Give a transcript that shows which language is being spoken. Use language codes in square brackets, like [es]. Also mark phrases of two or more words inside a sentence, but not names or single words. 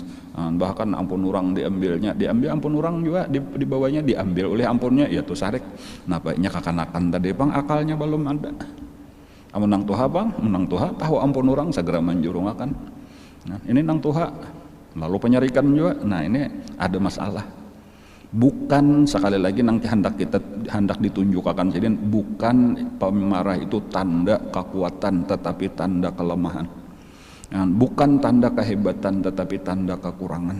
[bjn] Bahkan ampun orang diambil ampun orang juga dibawanya diambil oleh ampunnya, ya tuh sarik. Nampaknya kekanakan tadi bang akalnya belum ada. Menang tuha bang, menang tuha tahu ampun orang segera manjurungakan. Nah, ini nang tuha, lalu penyarikan juga. Nah ini ada masalah. [id] Bukan sekali lagi nanti hendak ditunjukkan jadi bukan pemarah itu tanda kekuatan tetapi tanda kelemahan, bukan tanda kehebatan tetapi tanda kekurangan.